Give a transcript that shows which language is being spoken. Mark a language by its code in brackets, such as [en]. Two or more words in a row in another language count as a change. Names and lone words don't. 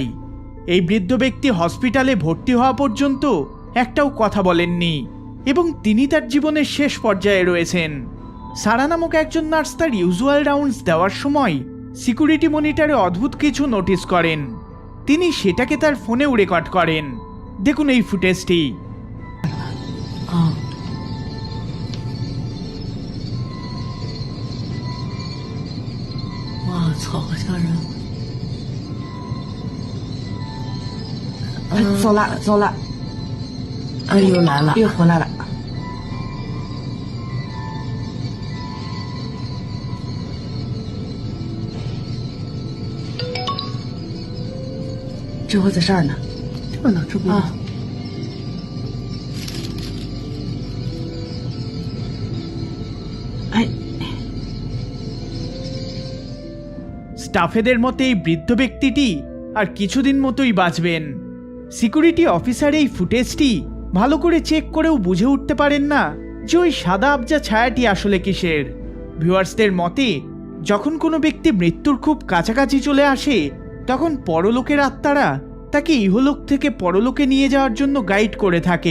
[bn] এই বৃদ্ধ ব্যক্তি হসপিটালে ভর্তি হওয়া পর্যন্ত একটাও কথা বলেননি, এবং তিনি তার জীবনের শেষ পর্যায়ে রয়েছেন। সারা নামক একজন নার্স তার [en] usual rounds [bn] দেওয়ার সময় [en] security monitor [bn] অদ্ভুত কিছু নোটিস করেন। তিনি সেটাকে তার ফোনেও রেকর্ড করেন। দেখুন এই ফুটেজটি। [zh] 走了，走了。又来了，又回来了。这回在这儿呢，这呢，这不啊。哎， [bn] স্টাফেদের মতে এই বৃদ্ধ ব্যক্তিটি আর কিছুদিন মতোই বাঁচবেন। [en] security officer [bn] এই ফুটেজটি ভালো করে চেক করেও বুঝে উঠতে পারেন না যে ওই সাদা আবজা ছায়াটি আসলে কিসের। ভিউয়ার্সদের মতে যখন কোনো ব্যক্তি মৃত্যুর খুব কাছাকাছি চলে আসে, তখন পরলোকের আত্মারা তাকে ইহলোক থেকে পরলোকে নিয়ে যাওয়ার জন্য গাইড করে থাকে।